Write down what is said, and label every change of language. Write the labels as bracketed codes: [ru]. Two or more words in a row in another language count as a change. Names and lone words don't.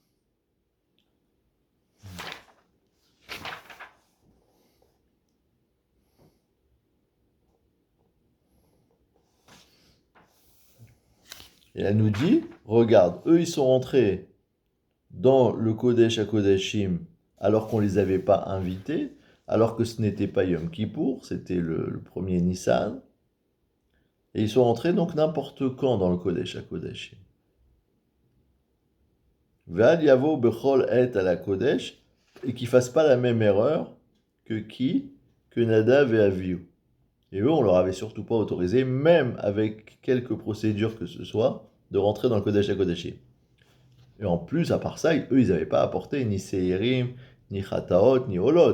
[fr] Et elle nous dit, regarde, eux ils sont rentrés dans le [he] קודש הקודשים [fr] alors qu'on ne les avait pas invités, alors que ce n'était pas Yom Kippour, c'était le premier Nissan. Et ils sont rentrés donc n'importe quand dans le [he] קודש הקודשים. ואל יבא בכל עת אל הקודש, [fr] et qu'ils ne fassent pas la même erreur que qui? Que Nadav et Avihu. Et eux, on leur avait surtout pas autorisé, même avec quelques procédures que ce soit, de rentrer dans le [he] קודש הקודשים. [fr] Et en plus, à part ça, eux, ils n'avaient pas apporté ni Seirim, ni Chataot, ni Olot.